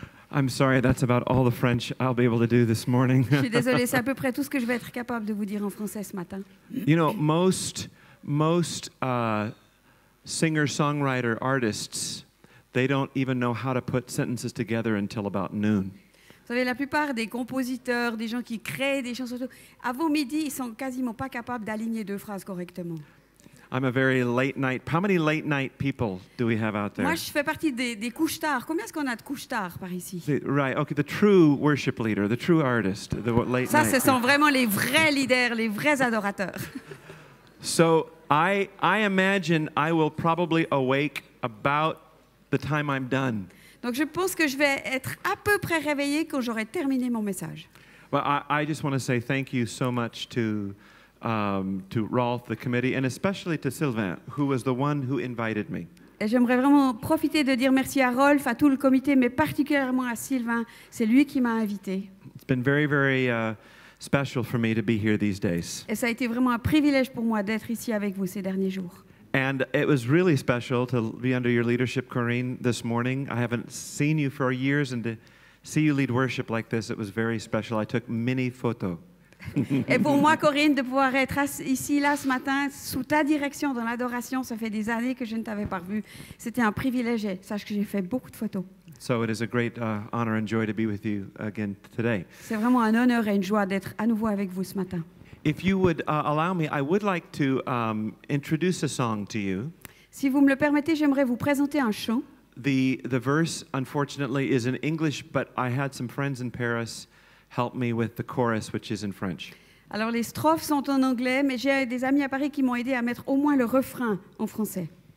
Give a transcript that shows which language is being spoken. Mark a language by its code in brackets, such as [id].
[en] I'm sorry, that's about all the French I'll be able to do this morning. [fr] Je suis désolée, c'est à peu près tout ce que je vais être capable de vous dire en français ce matin. [en] You know, most singer-songwriter artists, they don't even know how to put sentences together until about noon. [fr] Vous savez, la plupart des compositeurs, des gens qui créent des chansons, avant midi, ils sont quasiment pas capables d'aligner deux phrases correctement. [en] I'm a very late night. How many late night people do we have out there? [fr] Moi, je fais partie des couches tard. Combien est-ce qu'on a de couches tard par ici? [en] Right. Okay. The true worship leader, the true artist, the late [fr] Ça, [en] night. [fr] ce sont vraiment les vrais leaders, les vrais adorateurs. [en] So I imagine I will probably awake about the time I'm done. [fr] Donc, je pense que je vais être à peu près réveillée quand j'aurai terminé mon message. [en] Well, I just want to say thank you so much to Rolf, the committee, and especially to Sylvain, who was the one who invited me. [fr] Et j'aimerais vraiment profiter de dire merci à Rolf, à tout le comité, mais particulièrement à Sylvain. C'est lui qui m'a invité. [en] It's been very, very special for me to be here these days. [fr] Et ça a été vraiment un privilège pour moi d'être ici avec vous ces derniers jours. [en] And it was really special to be under your leadership, Corinne, this morning. I haven't seen you for years, and to see you lead worship like this, it was very special. I took many photos. [fr] Et pour moi, Corinne, de pouvoir être ici, là, ce matin, sous ta direction dans l'adoration, ça fait des années que je ne t'avais pas vu. C'était un privilège. Sache que j'ai fait beaucoup de photos. [en] So it is a great honor and joy to be with you again today. [fr] C'est vraiment un honneur et une joie d'être à nouveau avec vous ce matin. [en] If you would allow me, I would like to introduce a song to you. [fr] Si vous me le permettez, j'aimerais vous présenter un chant. [en] The verse, unfortunately, is in English, but I had some friends in Paris help me with the chorus, which is in French. [fr] Alors les strophes sont en anglais, mais j'ai des amis à Paris qui m'ont aidé à mettre au moins le refrain en français.